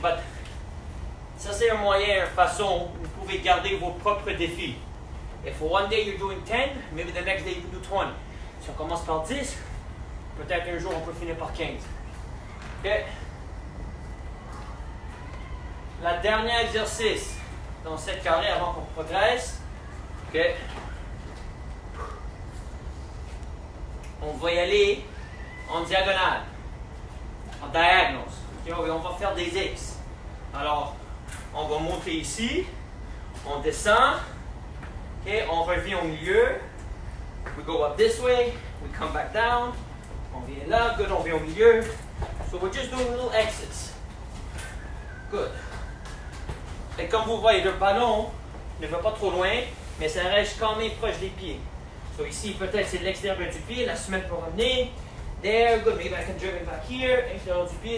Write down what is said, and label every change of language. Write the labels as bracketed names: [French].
[French] But ça c'est un moyen, une façon où vous pouvez garder vos propres défis. [English] If one day you're doing 10, maybe the next day you can do 20. [French] Si on commence par 10, peut-être un jour on peut finir par 15. OK? La dernière exercice dans cette carré avant qu'on progresse. OK? On va y aller en diagonale, en diagonals. Okay? On va faire des X. Alors, on va monter ici, on descend, okay? On revient au milieu. [English] We go up this way, we come back down. [French] On vient là, good, on vient au milieu. [English] So we're just doing little X's. Good. [French] Et comme vous voyez, le ballon ne va pas trop loin, mais ça reste quand même proche des pieds. So ici, peut-être c'est l'extérieur du pied, la semelle peut revenir. [English] There, good, maybe I can dribble it back here, [French] extérieur du pied.